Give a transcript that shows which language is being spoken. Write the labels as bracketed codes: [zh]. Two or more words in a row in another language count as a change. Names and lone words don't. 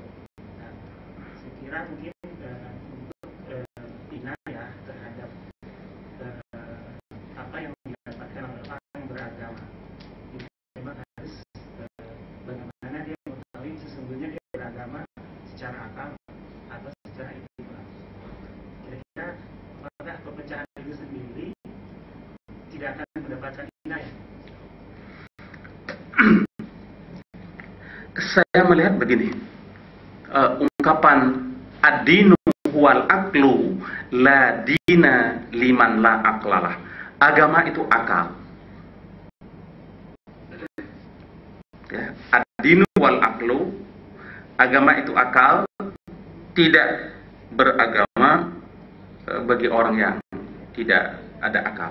[id] Nah, saya kira mungkin untuk inayah terhadap apa yang didapatkan oleh orang yang beragama, itu memang harus bagaimana dia mengetahui sesungguhnya dia beragama secara akal atau secara ittiba. Kira-kira apakah perpecahan itu sendiri tidak akan mendapatkan inayah? Saya melihat begini, ungkapan [ar] الدين والعقل لا دين لمن لا عقل له. [id] Agama itu akal. Ya, [ar] الدين والعقل, [id] agama itu akal, tidak beragama bagi orang yang tidak ada akal.